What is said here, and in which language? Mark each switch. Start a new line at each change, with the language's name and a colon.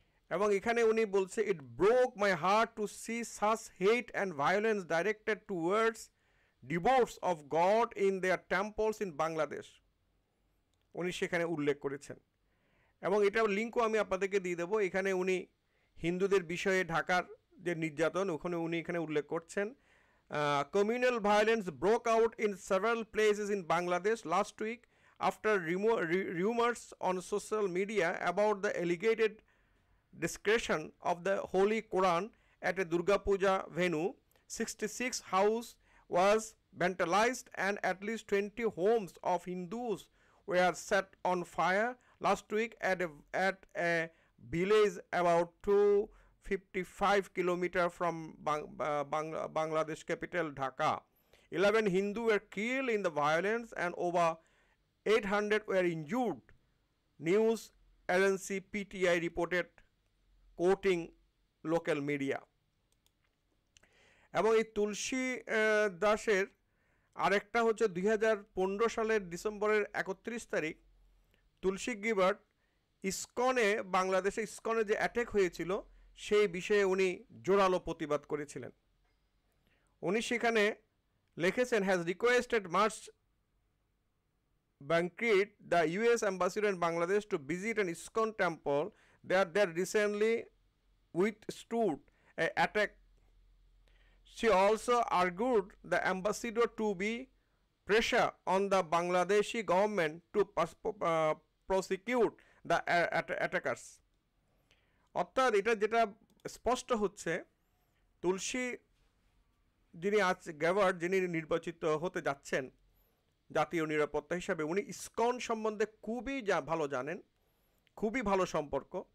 Bangla: এবং এখানে উনি বলছে,
English: It broke my heart to see such hate and violence directed towards devotees of God in their temples in Bangladesh.
Bangla: উনি সেখানে উল্লেখ করেছেন, এবং এটার লিঙ্কও আমি আপনাদেরকে দিয়ে দেবো। এখানে উনি হিন্দুদের বিষয়ে ঢাকার যে নির্যাতন, ওখানে উনি এখানে উল্লেখ করছেন,
English: communal violence broke out in several places in Bangladesh last week after rumors on social media about the alleged desecration of the Holy Quran at a Durga Puja venue. 66 houses was vandalized and at least 20 homes of Hindus were set on fire last week at a village about 255 kilometers from Bangladesh capital Dhaka. 11 Hindus were killed in the violence and over 800 were injured, news agency PTI reported, quoting local media.
Bangla: এবং এই তুলসী দাসের আরেকটা হচ্ছে 2015 সালের ডিসেম্বরের 31 তারিখ তুলসী গিবার্ট ইসকনে, বাংলাদেশে ইসকনে যে অ্যাটাক হয়েছিল সেই বিষয়ে উনি জোরালো প্রতিবাদ করেছিলেন। উনি সেখানে লিখেছেন,
English: Has requested Marcia Bankit, the US ambassador in Bangladesh, to visit an ISKCON temple that recently withstood an attack. She also argued the ambassador to be pressure on the Bangladeshi government to prosecute the attackers.
Bangla: অর্থাৎ এটা যেটা স্পষ্ট হচ্ছে, তুলসী যিনি Gabbard, যিনি নির্বাচিত হতে যাচ্ছেন জাতীয় নিরাপত্তা হিসাবে, উনি ইসকন সম্বন্ধে খুবই ভালো জানেন, খুবই ভালো সম্পর্ক।